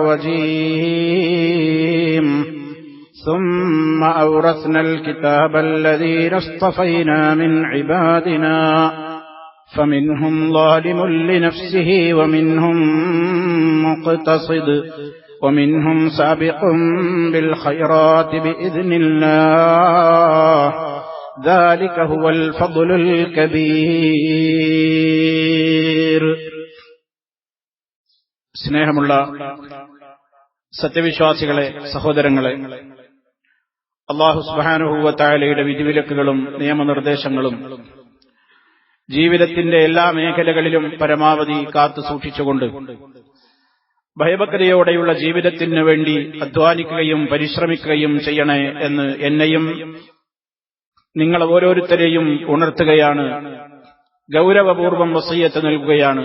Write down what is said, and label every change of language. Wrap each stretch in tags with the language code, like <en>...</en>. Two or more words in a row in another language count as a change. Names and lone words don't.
<ar>الرجيم ثم أورثنا الكتاب الذين اصطفينا من عبادنا فمنهم ظالم لنفسه ومنهم مقتصد ومنهم سابق بالخيرات بإذن الله ذلك هو الفضل الكبير.</ar> <ml>സ്നേഹമുള്ള സത്യവിശ്വാസികളെ, സഹോദരങ്ങളെ,</ml> <ar>الله سبحانه وتعالى</ar> <ml>വിധിവിലക്കുകളും നിയമനിർദ്ദേശങ്ങളും ജീവിതത്തിന്റെ എല്ലാ മേഖലകളിലും പരമാവധി കാത്തു സൂക്ഷിച്ചുകൊണ്ട് ഭയഭക്തിയോടെയുള്ള ജീവിതത്തിനു വേണ്ടി അധ്വാനിക്കുകയും പരിശ്രമിക്കുകയും ചെയ്യണേ എന്ന് എന്നെയും നിങ്ങൾ ഓരോരുത്തരെയും ഉണർത്തുകയാണ്, ഗൗരവപൂർവ്വം വസിയ്യത്ത് നൽകുകയാണ്.</ml>